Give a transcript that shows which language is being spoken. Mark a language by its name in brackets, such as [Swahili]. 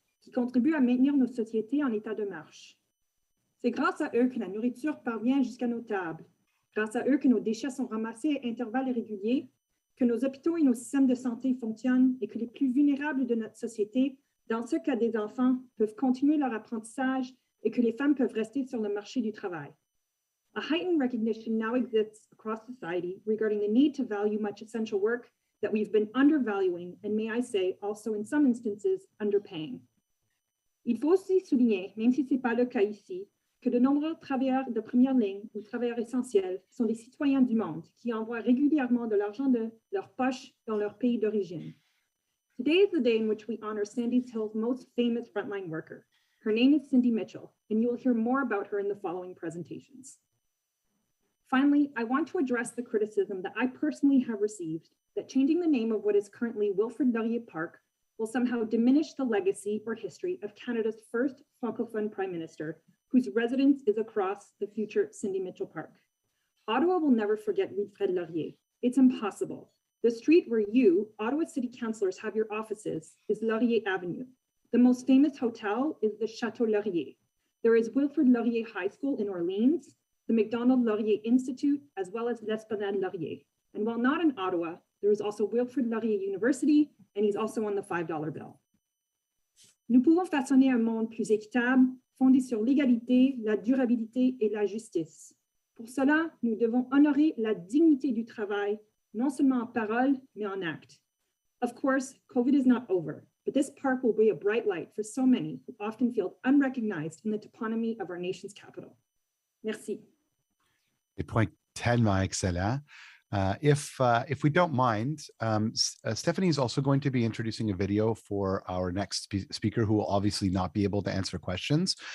[French] qui contribuent à maintenir nos sociétés en état de marche. C'est grâce à eux que la nourriture parvient jusqu'à nos tables, grâce à eux que nos déchets sont ramassés à intervalles réguliers, que nos hôpitaux et nos systèmes de santé fonctionnent et que les plus vulnérables de notre société, dans ce cas des enfants, peuvent continuer leur apprentissage et que les femmes peuvent rester sur le marché du travail. [English] A heightened recognition now exists across society regarding the need to value much essential work that we've been undervaluing and, may I say, also in some instances, underpaying. [French] Il faut aussi souligner, même si ce n'est pas le cas ici, que de nombreux travailleurs de première ligne ou travailleurs essentiels sont des citoyens du monde qui envoient régulièrement de l'argent de leur poche dans leur pays d'origine. [English] Today is the day in which we honor Sandy Hill's most famous frontline worker. Her name is Cindy Mitchell, and you will hear more about her in the following presentations. Finally, I want to address the criticism that I personally have received that changing the name of what is currently Wilfrid Laurier Park will somehow diminish the legacy or history of Canada's first Francophone Prime Minister, whose residence is across the future Cindy Mitchell Park. Ottawa will never forget Wilfrid Laurier. It's impossible. The street where you, Ottawa City Councillors, have your offices is Laurier Avenue. The most famous hotel is the Chateau Laurier. There is Wilfrid Laurier High School in Orleans, the Macdonald Laurier Institute, as well as l'Esplanade Laurier. And while not in Ottawa, there is also Wilfrid Laurier University, and he's also on the $5 bill. [French] Nous pouvons façonner un monde plus équitable, fondé sur l'égalité, la durabilité et la justice. Pour cela, nous devons honorer la dignité du travail, non seulement en parole, mais en acte. [English] Of course, COVID is not over, but this park will be a bright light for so many who often feel unrecognized in the toponymy of our nation's capital. [French] Merci. Des points tellement excellents. [English] If we don't mind, Stephanie is also going to be introducing a video for our next speaker, who will obviously not be able to answer questions.